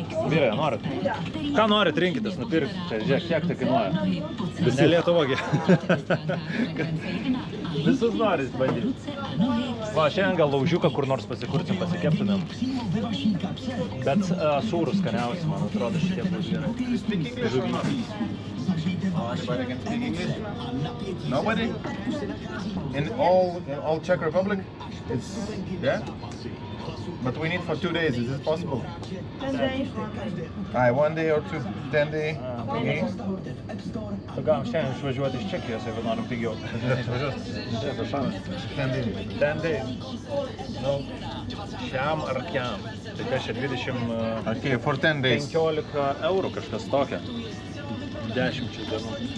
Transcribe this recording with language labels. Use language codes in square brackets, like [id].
[lt] Vyrai, norit? Ką norit, rinkitės, nupirkti. Čia žiūrėk, kiek tai kainuoja. Ne Lietuvogi. Visus norit bandyti. Va, šiandien gal laužiuką kur nors pasikursim, pasikeptumėm. Bet sūrus skaniausi, man atrodo, šitie bus gerai. [en] Anybody can speak English? Nobody? In all Czech Republic? It's, yeah? But we need for 2 days, is this possible? 10 days. 1 day or 10 day? Okay. [lt] Galim šiandien išvažiuoti iš Čekijos, jeigu norim pigiau. Išvažiuos. [en] 10 days. 10 days. [lt] Nu, šiam ar kiam. Tai kas čia 20... [en] Okay, for 10 days. [lt] 15 eurų kažkas tokia. 10 dienų.